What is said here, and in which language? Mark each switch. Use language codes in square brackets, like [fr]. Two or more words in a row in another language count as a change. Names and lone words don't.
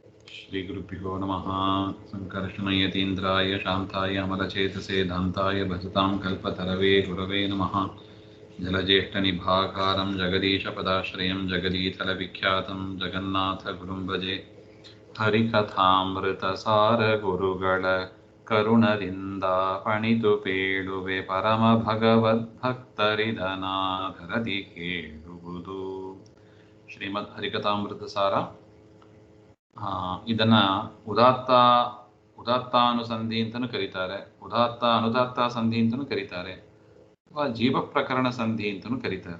[sa] श्रीगुरुभ्यो नमः। संकर्षणयतीन्द्राय शान्ताय अमलचेतसे दान्ताय भजतां कल्पतरवे गुरवे नमः। जलज्येष्ठनिभाकारं जगदीशपदाश्रयं जगदीतलविख्यातं जगन्नाथगुरुं भजे। [kn] ಹರಿಕಥಾಮೃತಸಾರ ಗುರುಗಳ ಕರುಣದಿಂದ ಪಣಿತು ಪೇಳುವೆ ಪರಮ ಭಗವದ್ಭಕ್ತರಿದನಾಧರದಿ ಕೇಳುವುದು. ಶ್ರೀಮದ್ ಹರಿಕಥಾಮೃತ ಸಾರ. ಇದನ್ನ ಉದಾತ್ತಾನುಸಂಧಿ ಅಂತಲೂ ಕರೀತಾರೆ, ಅನುದಾತ್ತ ಸಂಧಿ ಅಂತಲೂ ಕರೀತಾರೆ, ಅಥವಾ ಜೀವ ಪ್ರಕರಣ ಸಂಧಿ ಅಂತಲೂ ಕರೀತಾರೆ.